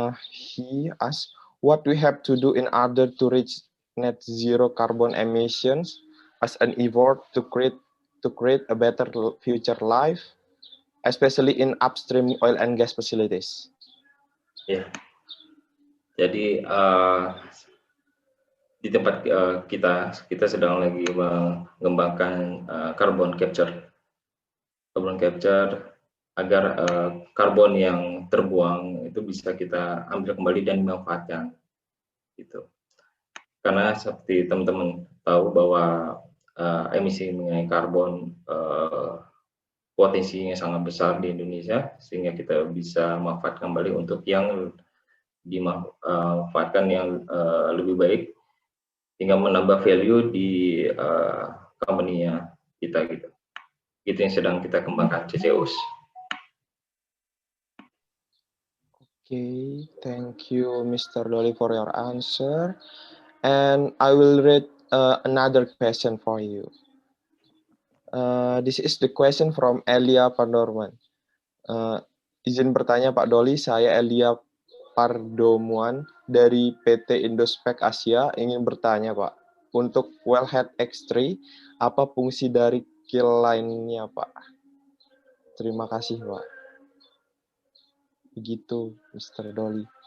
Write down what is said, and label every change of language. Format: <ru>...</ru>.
<en>He asked, what we have to do in order to reach net zero carbon emissions as an effort to create a better future life, especially in upstream oil and gas facilities.</en> <id>Ya, jadi di tempat kita sedang lagi mengembangkan carbon capture agar karbon yang terbuang itu bisa kita ambil kembali dan dimanfaatkan, gitu. Karena seperti teman-teman tahu bahwa emisi mengenai karbon potensinya sangat besar di Indonesia, sehingga kita bisa manfaatkan kembali untuk yang dimanfaatkan yang lebih baik, hingga menambah value di company-nya kita, gitu. Itu yang sedang kita kembangkan, CCUS.</id> <en>Okay, thank you, Mr. Doli, for your answer. And I will read another question for you. This is the question from Elia Pardomuan.</en> <id>Izin bertanya Pak Doli, saya Elia Pardomuan dari PT Indospec Asia ingin bertanya Pak, untuk wellhead X3, apa fungsi dari kill line-nya Pak? Terima kasih Pak. Begitu Mr. Doli.</id>